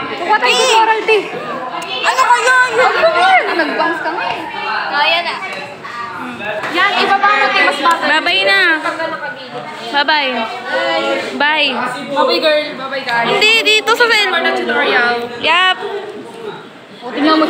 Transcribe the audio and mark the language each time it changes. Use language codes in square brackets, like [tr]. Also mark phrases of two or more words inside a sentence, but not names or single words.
[tl] Kuha tayo tutorial, T. Ano kaya yun? Nag-bounce ka nga eh. Kaya na. Yan, ibaba mo, T. Mas bata. [en] Bye-bye na. Bye-bye. Bye. Bye-bye, girl. Bye-bye, guys. [tl] Hindi, dito sa cell. [en] For the tutorial. Yup. [tl] O, tingnan mo